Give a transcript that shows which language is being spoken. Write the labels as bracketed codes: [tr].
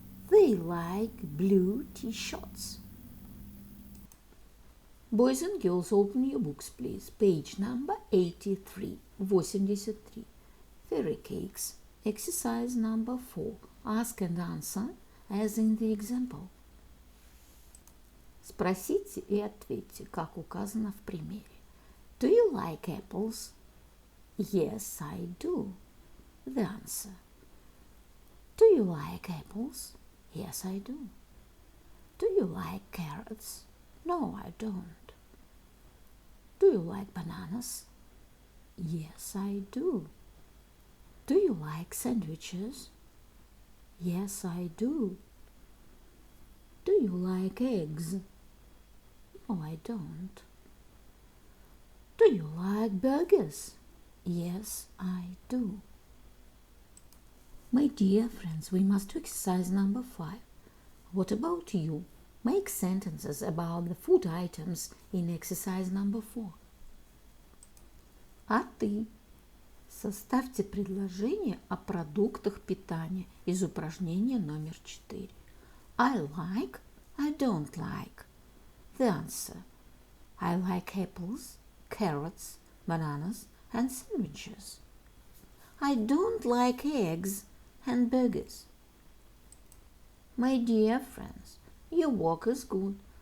[en] They like blue t-shirts. Boys and girls, open your books, please. Page number 83, 83. Fairy cakes. Exercise number 4. Ask and answer, as in the example. [ru] Спросите и ответьте, как указано в примере. [en] Do you like apples? Yes, I do. The answer. Do you like apples? Yes, I do. Do you like carrots? No, I don't. Do you like bananas? Yes, I do. Do you like sandwiches? Yes, I do. Do you like eggs? No, I don't. Do you like burgers? Yes, I do. My dear friends, we must do exercise number 5. What about you? Make sentences about the food items in exercise number 4. [ru] А ты? Составьте предложение о продуктах питания из упражнения номер 4. [en] I like, I don't like. The answer. I like apples, carrots, bananas and sandwiches. I don't like eggs and burgers. My dear friends, your work is good.